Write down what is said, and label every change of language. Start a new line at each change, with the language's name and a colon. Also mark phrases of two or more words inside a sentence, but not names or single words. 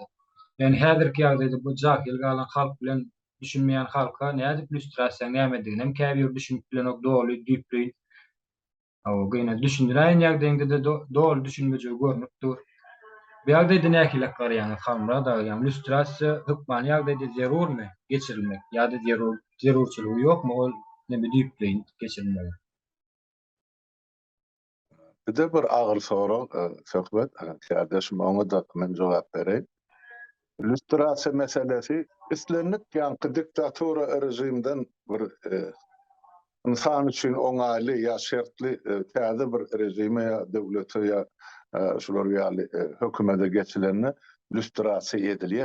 Turkmen: Yani häzirki ýagdaýda bu jahil galan halk bilen düşünmeýän halka nädip lüstrasiýa nämedigini hem käbir düşünip bilen ok doly diýipleýin. O gyna düşündirýän ýagdaýynda da doly düşünmeje görnüp dur. Bu ýagdaýda näkilek garýan halmara da ýa lüstrasiýa hökman ýagdaýda zerurmy geçirilmek ýa-da zerurçylygy ýokmy ol näme diýipleýin geçirilmeli. Bir de bir ağır soru söhbet, kardeşim ona da men jogap bereyim. Lüstrasiýa meselesi islenip ýa-ni diktatura rejimden bir insan üçin oňaýly ýa şertli täze bir rejime ýa döwlete ýa şular ýaly hökümete geçilenine lüstrasiýa edilýär.